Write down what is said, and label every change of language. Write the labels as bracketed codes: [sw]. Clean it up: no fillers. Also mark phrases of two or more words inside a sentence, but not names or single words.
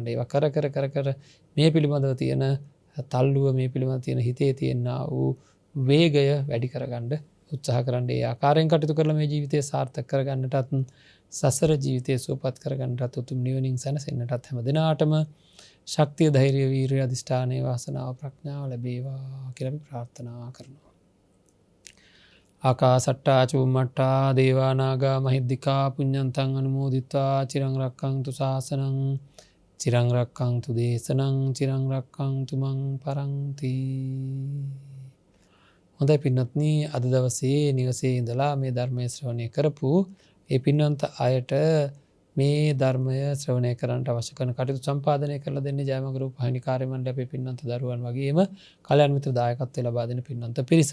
[si] ඒවා කර මේ පිළිබඳව තියෙන තල්ලුව, මේ පිළිබඳව තියෙන හිතේ තියෙන වූ වේගය වැඩි කරගන්න උත්සාහ කරන්න. ඒ ආකාරයෙන් කටයුතු කරලා මේ ජීවිතය සාර්ථක කරගන්නටත් සසර ජීවිතය සුවපත් කරගන්නටත් උතුම් නිවනින් සැනසෙන්නටත් හැම දිනාටම ශක්තිය, ධෛර්යය, වීරිය, අධිෂ්ඨානය, වාසනාව, ප්‍රඥාව ලැබේවා කියලා අපි ප්‍රාර්ථනා කරනවා. [pi] ආකාසට්ටා චුම්මට්ටා දේවා නාග මහිද්దికා පුඤ්ඤන්තං අනුමෝදිත්වා චිරං රක්ඛන්තු ශාසනං චිරං රක්ඛන්තු දේශනං චිරං රක්ඛන්තු මං පරන්ති. [si] හොඳයි පින්වත්නි, අද දවසේ නිවසේ ඉඳලා මේ ධර්මය ශ්‍රවණය කරපු ඒ පින්වන්ත අයට මේ ධර්මය ශ්‍රවණය කරන්නට අවශ්‍ය කරන කටයුතු සම්පාදනය කරලා දෙන්නේ ජයමග රූප හිමි කාර්ය මණ්ඩලයේ අපේ පින්වන්ත දරුවන් වගේම කල්‍යාණ මිත්‍ර දායකත්වය ලබා දෙන පින්වන්ත පිරිස.